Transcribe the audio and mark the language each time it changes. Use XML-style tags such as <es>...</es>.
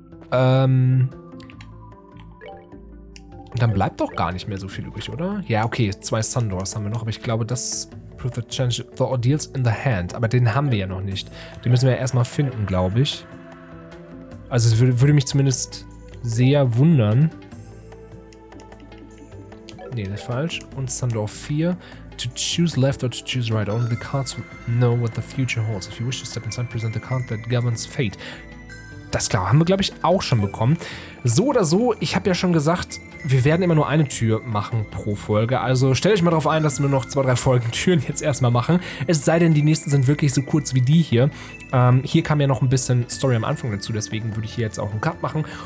<de>Und dann bleibt doch gar nicht mehr so viel übrig, oder? Ja, okay, 2 Sundoors haben wir noch, aber ich glaube, das</de> <en>the challenge the ordeals in the hand.</en> <de>Aber den haben wir ja noch nicht. Den müssen wir ja erstmal finden, glaube ich. Also es würde mich zumindest sehr wundern. Nee, das ist falsch. Und Sundoor 4.</de> <en>To choose left or to choose right. Only the cards know what the future holds. If you wish to step inside, present the card that governs fate.</en> <de>Das klar, haben wir, glaube ich, auch schon bekommen. So oder so, ich habe ja schon gesagt, wir werden immer nur eine Tür machen pro Folge. Also stellt euch mal darauf ein, dass wir nur noch 2, 3 Folgen Türen jetzt erstmal machen. Es sei denn, die nächsten sind wirklich so kurz wie die hier. Hier kam ja noch ein bisschen Story am Anfang dazu, deswegen würde ich hier jetzt auch einen Cut machen.</de>